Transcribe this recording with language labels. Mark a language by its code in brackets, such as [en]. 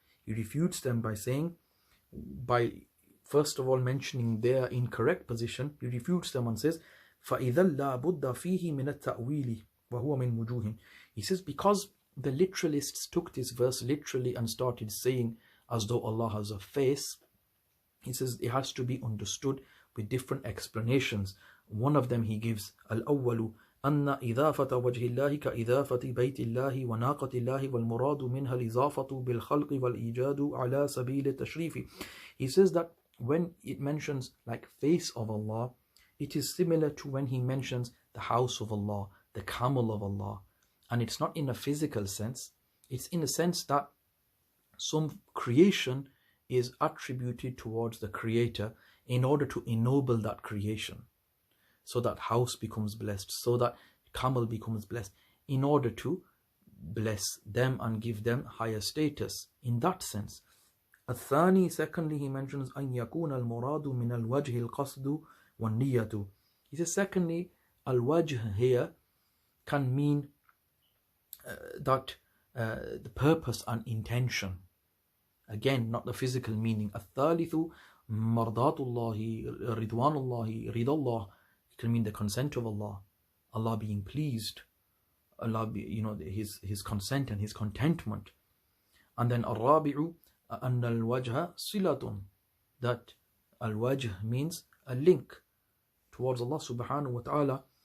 [en] He refutes them by saying, by first of all mentioning their incorrect position, he refutes them and says, [ar] فَإِذَا لَا بُدَّ فِيهِ مِنَ التَّأْوِيلِ وَهُوَ مِنْ وُجُوهٍ. [en] He says, because the literalists took this verse literally and started saying as though Allah has a face, he says it has to be understood with different explanations. One of them he gives, [ar] الأول أن إضافة وجه الله كإضافة بيت الله وناقة الله والمراد منها الإضافة بالخلق والإيجاد على سبيل التشريف. [en] He says that when it mentions like face of Allah, it is similar to when he mentions the house of Allah, the camel of Allah. And it's not in a physical sense, it's in a sense that some creation is attributed towards the Creator in order to ennoble that creation. So that house becomes blessed, so that camel becomes blessed, in order to bless them and give them higher status. In that sense. [ar] الثاني, [en] secondly, he mentions [ar] أن يكون المراد من الوجه القصد والنية. [en] He says secondly, al-wajh here can mean that the purpose and intention. Again, not the physical meaning. [ar] الثالث مرضات الله رضوان الله رضا الله. [en] It can mean the consent of Allah, Allah being pleased, Allah his consent and his contentment. And then [ar] الرابع أن الوجه صلة, [en] that al-wajh means a link towards Allah subhanahu wa ta'ala.